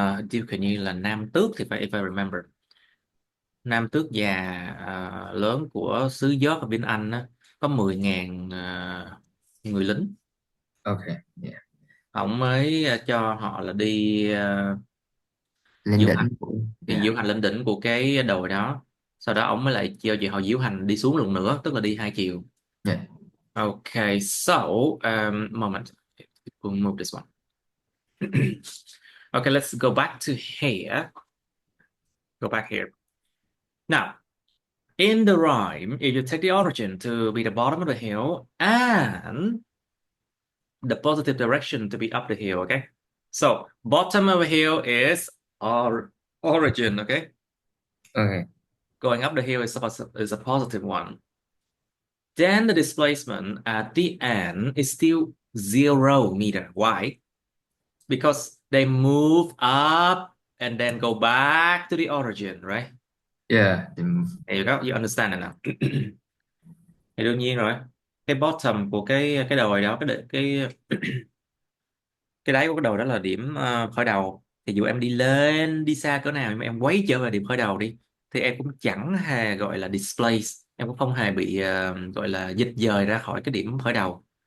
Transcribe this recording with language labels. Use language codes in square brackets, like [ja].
[vi] Duke hình như là Nam Tước thì phải, [en] if I remember. [vi] Nam Tước già lớn của xứ York ở bên Anh á, có 10.000 người lính. [en] Okay. Yeah. [vi] Ông mới cho họ là đi Lên diễu hành, đỉnh của. đi [en] Yeah. [vi] diễu hành lên đỉnh của cái đồi đó. Sau đó ông mới lại cho chị họ diễu hành đi xuống lần nữa, tức là đi hai chiều. [en] Yeah. Okay, so moment, we'll move this one. Okay, let's go back to here. Go back here. Now, in the rhyme, if you take the origin to be the bottom of the hill and the positive direction to be up the hill, okay? So, bottom of the hill is our origin, okay? Okay. Going up the hill is a positive one. Then the displacement at the end is still 0 meter. Why? Because they move up and then go back to the origin, right? Yeah. The move. There you go. You understand it now. [vi] Thì đương nhiên rồi. Cái bottom của cái đồi đó, cái đáy của cái đồi đó là điểm khởi đầu. Thì dù em đi lên đi xa cỡ nào, nhưng mà em quay trở về điểm khởi đầu đi, thì em cũng chẳng hề gọi là displace, em cũng không hề bị gọi là dịch dời ra khỏi cái điểm khởi đầu.